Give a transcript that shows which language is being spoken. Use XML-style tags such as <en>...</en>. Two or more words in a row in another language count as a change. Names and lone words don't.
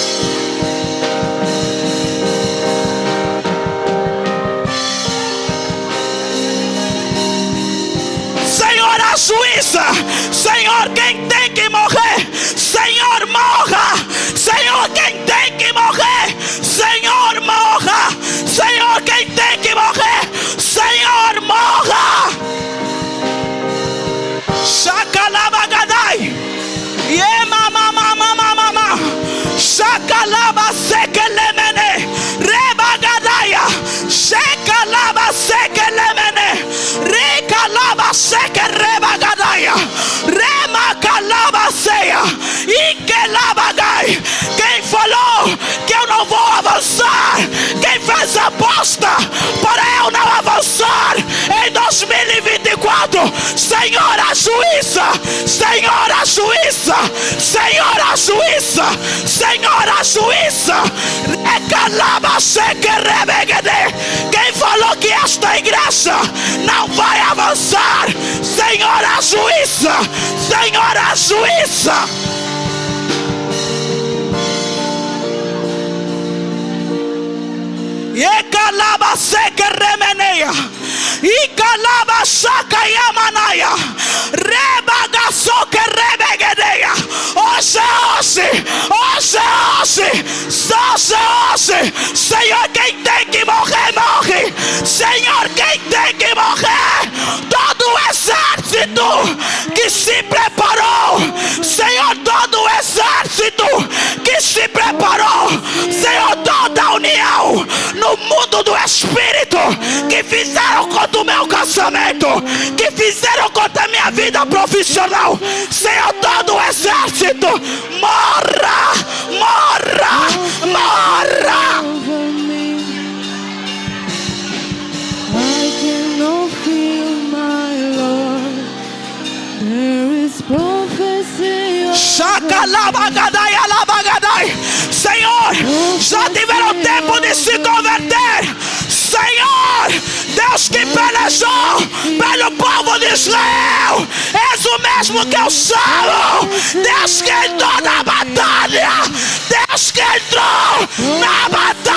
<pt>Senhor, a juíza. Senhor, quem tem que morrer, Senhor, morra. Senhor, quem tem que morrer, Senhor, morra. Senhor, quem tem que morrer, Senhor, morra. Shakalabagadai. Yema mama mama mama. Shakalaba sekelemene. Rebagadaya. Shakalaba sekelemene. Rekalaba sekerebagadaya. Remakalaba seia. Ikelabagai. Quem falou que eu não vou avançar, quem fez a aposta para eu não avançar em 2024, Senhor, a juíza. Senhor, a juíza. Senhor, a juíza. Senhor, a juíza. Recalaba sekerebegede. Quem falou que esta igreja não vai avançar, Senhor, a juíza. Senhor, a juíza. E calaba seca remeneia, e calaba saca yamanaya, rebaga soca rebegedeia. Hoje, Senhor, quem tem que morrer, morre. Senhor, quem tem que morrer, todo o exército que se preparou, Senhor, todo o exército que se preparou, Senhor, toda a união no mundo do espírito que fizeram contra o meu casamento, que fizeram contra a minha vida profissional, Senhor, todo o exército, morra, morra, morra.</pt> <en>I cannot feel my Lord. There is prophecy. Shakalabagadai, alabagadai.</en> <pt>Senhor, já tiveram tempo de se converter. Senhor, Deus que pelejou pelo povo de Israel, és o mesmo que eu sou. Deus que entrou na batalha, Deus que entrou na batalha.</pt>